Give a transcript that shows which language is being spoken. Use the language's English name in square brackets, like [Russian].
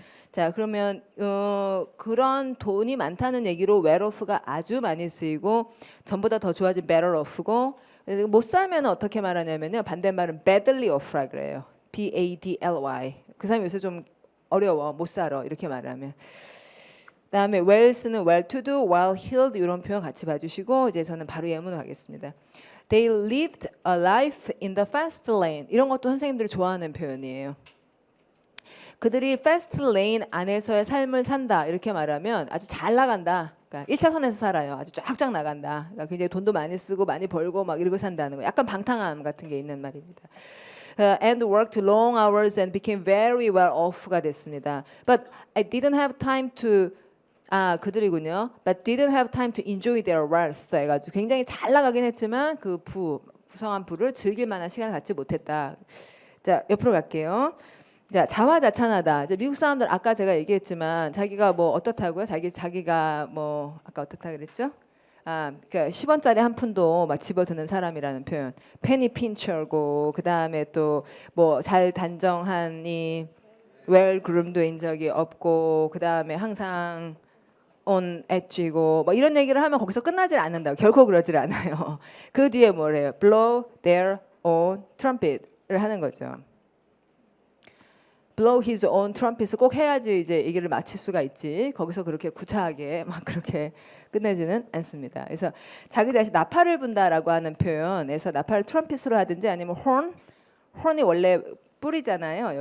[Korean] 자, 그러면 그런 돈이 많다는 얘기로 well off가 아주 많이 쓰이고, 전보다 더 좋아진 better off고, 못 살면 어떻게 말하냐면요, 반대말은 badly off라 그래요. [English] BADLY. [Korean] 그 사람이 요새 좀 어려워, 못 살아 이렇게 말하면. 그다음에 wells는 well to do, well healed 이런 표현 같이 봐주시고, 이제 저는 바로 예문으로 가겠습니다. [English] They lived a life in the fast lane. [Korean] 이런 것도 선생님들이 좋아하는 표현이에요. 그들이 패스트 레인 안에서의 삶을 산다 이렇게 말하면 아주 잘 나간다. 그러니까 1차선에서 살아요. 아주 쫙쫙 나간다. 그러니까 굉장히 돈도 많이 쓰고 많이 벌고 막 이러고 산다는 거. 약간 방탕함 같은 게 있는 말입니다. [English] And worked long hours and became very well off가 됐습니다. But I didn't have time to [Korean] 그들이군요. [English] But didn't have time to enjoy their wealth [Korean] 해가지고 굉장히 잘 나가긴 했지만 그 부성한 부를 즐길 만한 시간을 갖지 못했다. 자, 옆으로 갈게요. 자, 자화자찬하다. 이제 미국 사람들 아까 제가 얘기했지만 자기가 뭐 어떻다고요? 자기가 뭐 아까 어떻다 그랬죠? 그러니까 10원짜리 한 푼도 막 집어드는 사람이라는 표현. 페니 핀처고, 그다음에 또 뭐 잘 단정하니 웰 그룸드인 적이 없고, 그다음에 항상 on edge이고 뭐 이런 얘기를 하면 거기서 끝나질 않는다고. 결코 그러질 않아요. 그 뒤에 뭐래요? blow their own trumpet을 하는 거죠. blow his own trumpet을 꼭 해야지 이제 얘기를 마칠 수가 있지. 거기서 그렇게 구차하게 막 그렇게 끝내지는 않습니다. 그래서 자기 자신 나팔을 분다라고 하는 표현에서 나팔을 트럼펫으로 하든지 아니면 horn이 원래 뿔이잖아요.